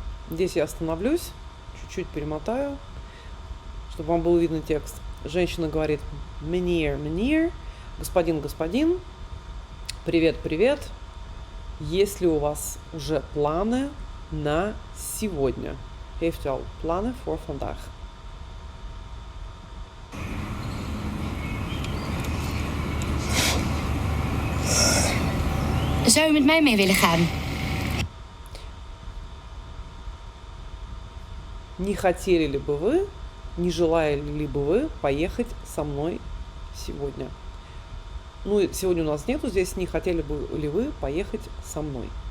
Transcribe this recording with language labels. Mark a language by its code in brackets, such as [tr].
[ru] Здесь я остановлюсь, чуть-чуть перемотаю, чтобы вам был видно текст. Женщина говорит [nl] «Meneer, meneer», [ru] господин, господин, привет, привет. Есть ли у вас уже планы на сегодня? [nl] Heeft u al plannen voor vandaag? Zou u met mij mee willen gaan? [ru] Не хотели ли бы вы, не желали ли бы вы поехать со мной сегодня? Ну, сегодня у нас нету здесь, не хотели бы ли вы поехать со мной?